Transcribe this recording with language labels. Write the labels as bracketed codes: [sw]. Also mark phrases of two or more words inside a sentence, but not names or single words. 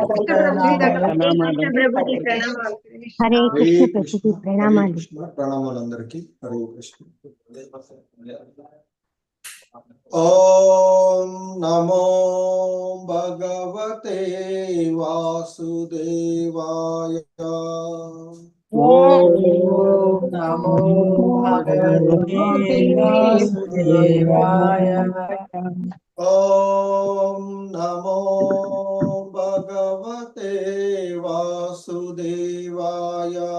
[sa] హరే కృష్ణ [te] ప్రభుజీ ప్రణామాలు. [sa] ప్రణామాలందరికీ. హరే కృష్ణ. ఓం నమో భగవతే వాసుదేవాయ. ఓం నమో భగవతే వాసుదేవాయ. ఓం నమో భగవతే వాసుదేవాయ.